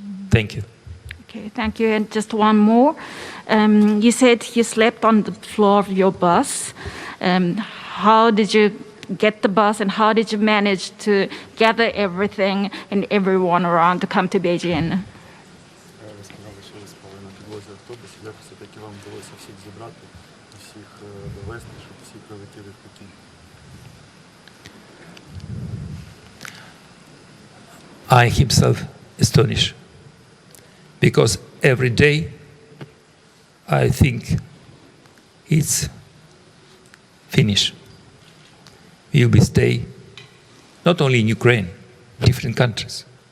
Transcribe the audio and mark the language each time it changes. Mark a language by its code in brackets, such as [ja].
[en] Thank you. Okay, thank you. And just one more. You said you slept on the floor of your bus. How did you get the bus and how did you manage to gather everything and everyone around to come to Beijing? [uk] Ви сказали, що ви спали на підлозі автобусу. Як все-таки вам вдалося всіх зібрати, всіх довести, щоб всі прилетіли в Пекін? [en] I himself astonished because every day I think it's finished. We'll be stay not only in Ukraine, different countries.